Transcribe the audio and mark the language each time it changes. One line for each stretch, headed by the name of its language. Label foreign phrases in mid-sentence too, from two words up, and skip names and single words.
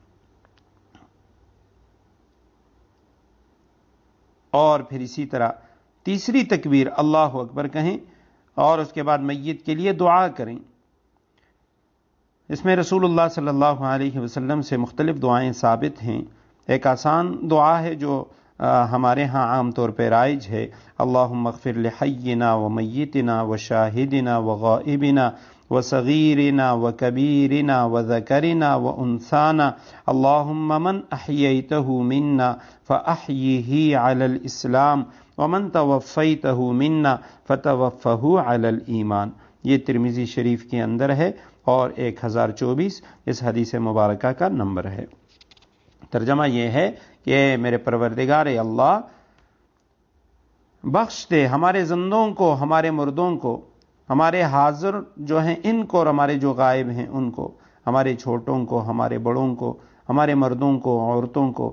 Urdu: اور پھر اسی طرح تیسری تکبیر
Arabic: اللہ اکبر
Urdu: کہیں اور اس کے بعد میت کے لیے دعا کریں۔ اس میں
Arabic: رسول اللہ صلی اللہ علیہ وسلم
Urdu: سے مختلف دعائیں ثابت ہیں۔ ایک آسان دعا ہے جو ہمارے ہاں عام طور پہ رائج ہے،
Arabic: اللہم اغفر لحینا و میتنا و شاہدنا و غائبنا و صغیرنا و کبیرنا و ذکرنا و انثانا اللہم من احییتہ منا فاحیہ علی الاسلام ومن توفیتہ منا فتوفہ علی الایمان۔
Urdu: یہ ترمذی شریف کے اندر ہے اور 1024 اس حدیث مبارکہ کا نمبر ہے۔ ترجمہ یہ ہے کہ میرے پروردگار اللہ، بخش دے ہمارے زندوں کو، ہمارے مردوں کو، ہمارے حاضر جو ہیں ان کو اور ہمارے جو غائب ہیں ان کو، ہمارے چھوٹوں کو، ہمارے بڑوں کو، ہمارے مردوں کو، عورتوں کو۔